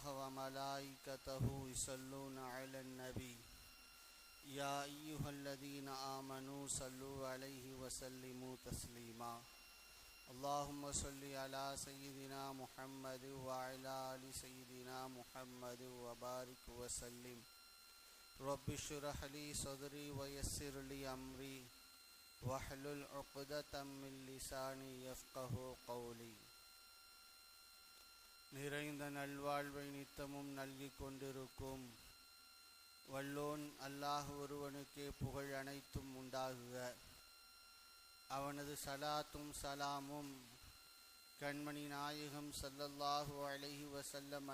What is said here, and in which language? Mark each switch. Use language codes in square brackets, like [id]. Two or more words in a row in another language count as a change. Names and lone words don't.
[ar] وملائكته يصلون على النبي يا أيها الذين آمنوا صلوا عليه وسلموا تسليما اللهم صل على سيدنا محمد وعلى آل سيدنا محمد وبارك وسلم رب اشرح لي صدري ويسر لي أمري واحلل عقدة من لساني يفقهوا قولي. [ta] நிறைந்த நல்வாழ்வை நித்தமும் நல்கிக் கொண்டிருக்கும் வல்லோன் அல்லாஹ் ஒருவனுக்கே புகழ் அனைத்தும் உண்டாகுக. அவனது சலாத்தும் சலாமும் கண்மணி நாயகம் [ar] صلى الله عليه وسلم